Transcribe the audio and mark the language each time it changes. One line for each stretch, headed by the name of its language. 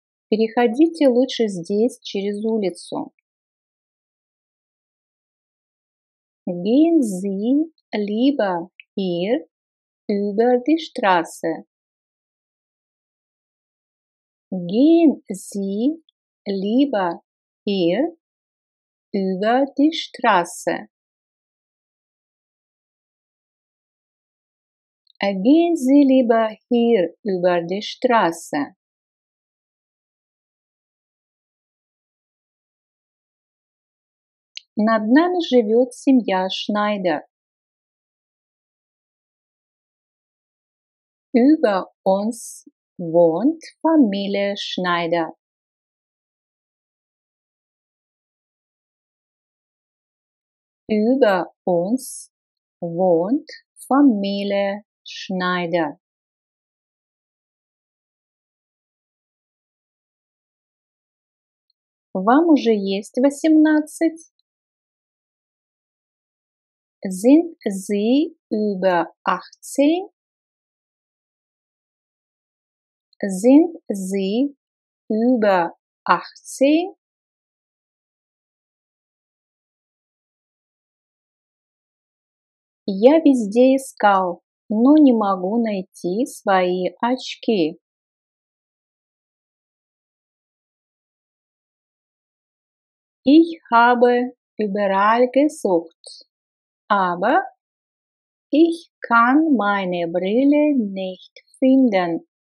Russian: Переходите лучше здесь через улицу.
German: Gehen Sie lieber hier über die Straße. Gehen Sie lieber hier über die Straße. Gehen Sie lieber hier über die Straße.
Russian: Над нами живет семья Schneider.
German: Über uns wohnt Familie Schneider. Über uns wohnt Familie Schneider.
Russian: Вам уже есть 18?
German: Sind Sie über 18? Sind Sie über 18?
Russian: Я везде искал, но не могу найти свои очки.
German: Ich habe überall gesucht, aber ich kann meine Brille nicht finden.